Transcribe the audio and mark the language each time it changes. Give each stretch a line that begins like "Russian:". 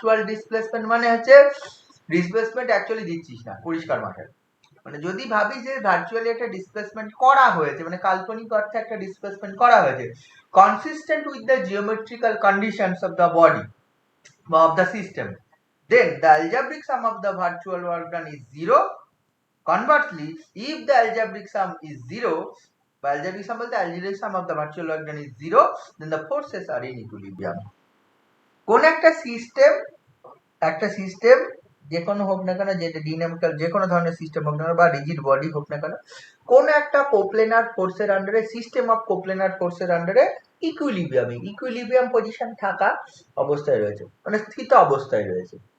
Bangla: displacement মানে হচ্ছে displacement actually দিচ্ছিস না, পরিষ্কার ভাষায় মানে যদি ভাবি যে ভার্চুয়ালি একটা ডিসপ্লেসমেন্ট করা হয়েছে, মানে কাল্পনিক অর্থে একটা ডিসপ্লেসমেন্ট করা হয়েছে,
English: consistent with the geometrical conditions of the body
Bangla: বা of the system,
English: then the algebraic sum of the virtual work done is zero. Conversely, if the algebraic sum is zero, by algebraic sum বলতে algebraic sum of the virtual work done is zero, then the forces are in equilibrium.
Bangla: কোন একটা system যে কোনো হোক না কেন, যেটা ডিনামিক্যাল যে কোনো ধরনের সিস্টেম হোক না কেন বা রিজিড বডি হোক না কেন, কোন একটা কোপ্লেনার ফোর্সের আন্ডারে, সিস্টেম অফ কোপ্লেনার ফোর্সের আন্ডারে ইকুইলিব্রিয়াম পজিশন থাকা অবস্থায় রয়েছে, মানে স্থিত অবস্থায় রয়েছে।